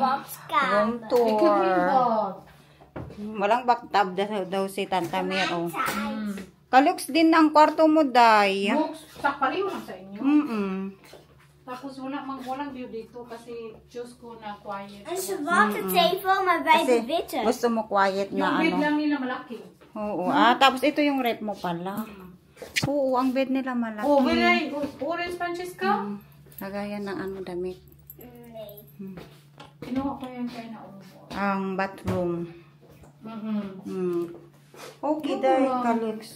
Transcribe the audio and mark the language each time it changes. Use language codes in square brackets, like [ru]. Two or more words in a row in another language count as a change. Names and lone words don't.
[en] Room tour. [tl] Walang bathtub daw si Tanta Mir, oh. Kaluks din ang kwarto mo, Day. Books, pareho lang sa inyo. Tapos walang view dito kasi choose ko na quiet. [nl] Een watertafel, maar bij de witte. [tl] Gusto mo quiet Yung na bed lang nila malaki. Oo. Tapos ito yung rep mo pala. Oo, ang bed nila malaki. Oh, wilay. Orange, Francesca? Lagayan ng damit. [nl] Nee. [tl] Kinuha ko yan kay na umo. Ang bathroom. Okay, Day. Kaluks.